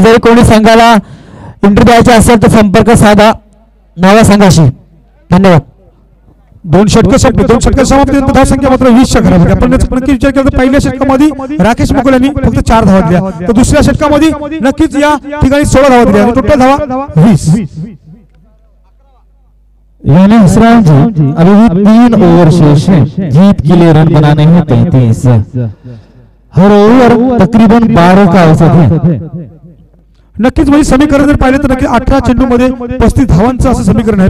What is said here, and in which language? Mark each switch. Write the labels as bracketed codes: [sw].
[mr] जरी कोणी संघाला एंट्री द्यायची असेल तर संपर्क साधा नावा संघाशी. धन्यवाद. दोन षटक संपली, दोन षटक समाप्तीनंतर धावसंख्या मात्र 20 च्या घरामध्ये. आपण नक्की विचार केला तर पहिल्या षटकामध्ये राकेश मुकुल यांनी फक्त 4 धावा दिल्या, तर दुसऱ्या षटकामध्ये नक्कीच या ठिकाणी 16 धावा दिल्या आणि टोटल धावा 20. [hi] यानी हसराम जी अभी भी 3 ओवर शेष है, जीत के लिए रन बनाने हैं 33। हर ओवर तकरीबन 12 का औसत है। [mr] नक्कीच म्हणजे समीकरण जर पाहिलं तर नक्की 18 चेंडू मध्ये 35 धावांचं असं समीकरण आहे.